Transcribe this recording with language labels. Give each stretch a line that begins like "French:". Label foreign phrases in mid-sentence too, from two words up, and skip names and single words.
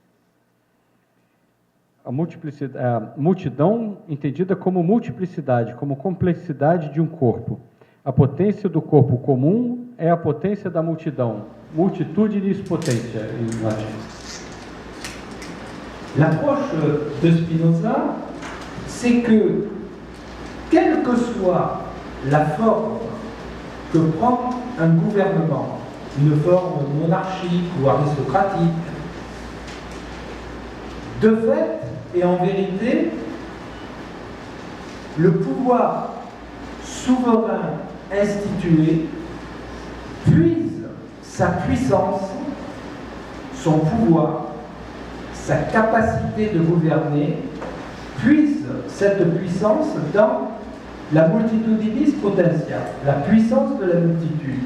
Portuguese: A multidão entendida como multiplicidade, como complexidade de um corpo. A potência do corpo comum é a potência da multidão.
Latin: Multitudinis potentia,
Portuguese: em latim.
French: L'approche de Spinoza, c'est que, quelle que soit la forme que prend un gouvernement, une forme monarchique ou aristocratique, de fait et en vérité, le pouvoir souverain institué puise sa puissance, son pouvoir, sa capacité de gouverner, puise cette puissance dans la
Latin: multitudinis potentia,
French: la puissance de la multitude.